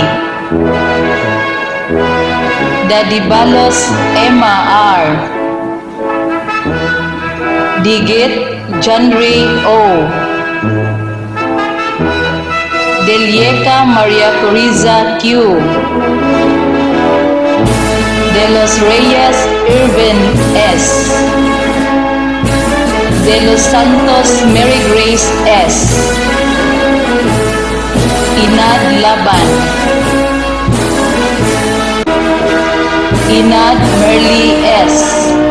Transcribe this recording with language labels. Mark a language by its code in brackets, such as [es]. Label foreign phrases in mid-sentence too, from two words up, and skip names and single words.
[tl] Dadibalos Emma R. Digit Janry O. Delieca Maria Coriza Q. De los Reyes Irvin S. De los Santos Mary Grace S. Inad Laban. Inad Merly S.